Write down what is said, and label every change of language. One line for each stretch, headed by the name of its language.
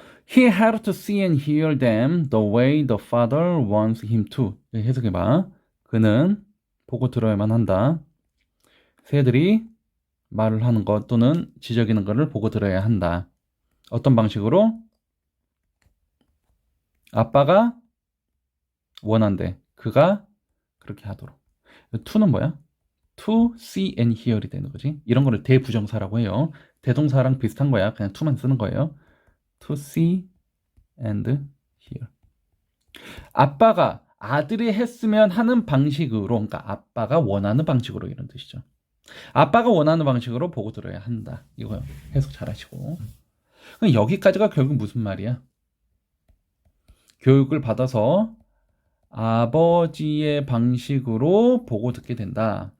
English: He had to see and hear them the way the father wants him to.
Korean: 해석해봐. 그는 보고 들어야만 한다. 새들이 말을 하는 것 또는 지적이는 것을 보고 들어야 한다. 어떤 방식으로? 아빠가 원한대. 그가 그렇게 하도록. to는 뭐야?
English: to see and hear
Korean: 이 되는 거지. 이런 거를 대부정사라고 해요. 대동사랑 비슷한 거야. 그냥 to만 쓰는 거예요.
English: to see and hear.
Korean: 아빠가 아들이 했으면 하는 방식으로, 그러니까 아빠가 원하는 방식으로 이런 뜻이죠. 아빠가 원하는 방식으로 보고 들어야 한다. 이거 해석 잘 하시고. 그럼 여기까지가 결국 무슨 말이야? 교육을 받아서 아버지의 방식으로 보고 듣게 된다.